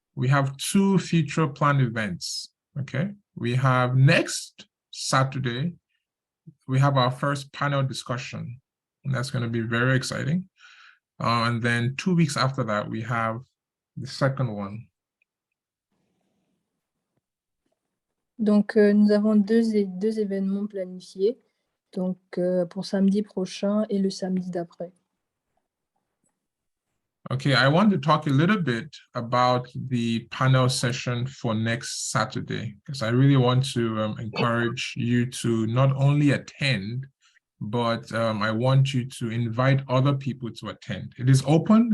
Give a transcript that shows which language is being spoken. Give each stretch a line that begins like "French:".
English: We have 2 future planned events. Okay. We have next Saturday, we have our first panel discussion, and that's going to be very exciting. And then 2 weeks after that, we have the second one.
French: Donc, nous avons deux événements planifiés, donc pour samedi prochain et le samedi d'après.
English: Okay, I want to talk a little bit about the panel session for next Saturday, because I really want to encourage you to not only attend, but I want you to invite other people to attend. It is open.